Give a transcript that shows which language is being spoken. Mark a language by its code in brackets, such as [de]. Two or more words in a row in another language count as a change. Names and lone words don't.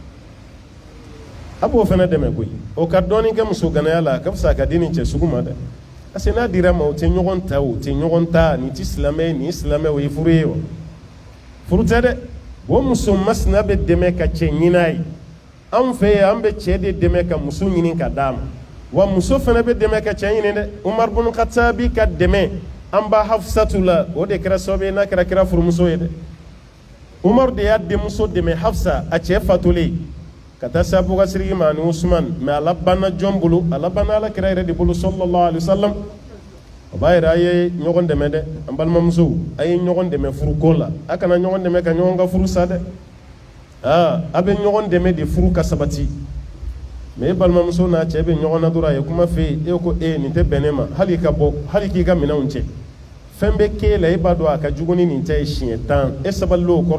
[bm] a b'o fana dɛmɛ koyi o ka dɔɔnin kɛ muso ganaya la a ka fisa a ka di nin cɛ sugu ma dɛ parce que n'a dira ma o tɛ ɲɔgɔn ta o tɛ ɲɔgɔn ta nin tɛ silamɛ ye nin ye silamɛ o ye furu ye wa furu tɛ dɛ o muso masina bɛ dɛmɛ ka cɛ ɲini a ye anw fɛ yen an bɛ cɛ de dɛmɛ ka muso ɲini ka d'a ma wa muso fana bɛ dɛmɛ ka cɛ ɲini dɛ umar bin khattabi ka dɛmɛ an ba hafsatu la o de kɛra sababu ye n'a kɛra kira furumuso ye dɛ umar de y'a denmuso dɛmɛ hafsa a cɛ fatulen ka taa se abubakar ma ani usman mais ala banna jɔn bolo ala banna ala kira yɛrɛ de bolo [ar] صلى الله عليه وسلم [bm] o b'a yɛrɛ a ye ɲɔgɔn dɛmɛ dɛ an balimamusow a ye ɲɔgɔn dɛmɛ furuko la a kana ɲɔgɔn dɛmɛ ka ɲɔgɔn ka furu sa dɛ a bɛ ɲɔgɔn dɛmɛ de furu ka sabati mais e balimamuso n'a cɛ bɛ ɲɔgɔn na dɔrɔn a ye kuma fɛ yen e ko nin tɛ bɛn ne ma hali ka bɔ hali k'i ka minɛnw cɛ fɛn bɛ k'e la e b'a dɔn a ka jugu ni nin cɛ ye siɲɛ 10 e sabalila o